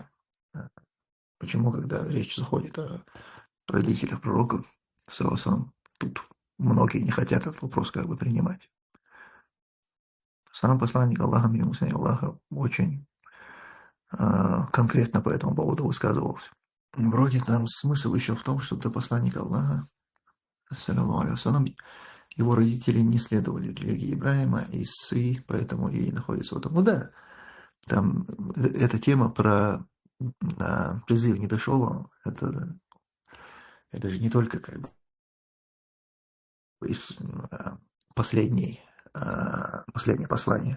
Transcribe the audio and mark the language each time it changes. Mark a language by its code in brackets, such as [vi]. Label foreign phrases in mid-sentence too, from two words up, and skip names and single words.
[ru] Почему, когда речь заходит о родителях пророков, тут многие не хотят этот вопрос как бы принимать. Сам посланник Аллаха, мир ему Аллаха, очень конкретно по этому поводу высказывался. Вроде там смысл еще в том, что до посланника Аллаха, [ar] صلى الله عليه وسلم, [ru] его родители не следовали религии Ибрахима, Иссы, поэтому и находятся в этом. Ну да, там эта тема про призыв не дошел, это же не только как бы из последнее послание.